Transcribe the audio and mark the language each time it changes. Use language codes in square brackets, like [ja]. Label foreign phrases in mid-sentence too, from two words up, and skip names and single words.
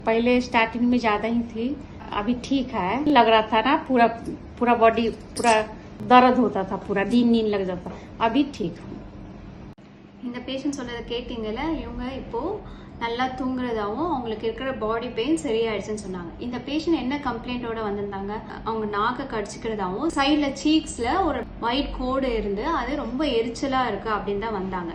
[hi] पहले स्टार्टिंग में ज्यादा ही थी, अभी ठीक है। लग रहा था ना पूरा पूरा बॉडी पूरा दर्द होता था, पूरा दिन नींद लग जाता, अभी ठीक हूँ। [ta] இந்த பேஷண்ட் சொல்றதை கேட்டீங்கல்ல, இவங்க இப்போ நல்லா தூங்குறதாவும் அவங்களுக்கு இருக்கிற [en] body pain [ta] சரியாயிடுச்சுன்னு சொன்னாங்க. இந்த பேஷண்ட் என்ன கம்ப்ளைண்டோட வந்திருந்தாங்க, அவங்க நாக்கை கடிச்சிக்கிறதாவும் சைட்ல சீக்ஸ்ல ஒரு ஒயிட் கோடு இருந்து அது ரொம்ப எரிச்சலா இருக்கு அப்படின்னு தான் வந்தாங்க.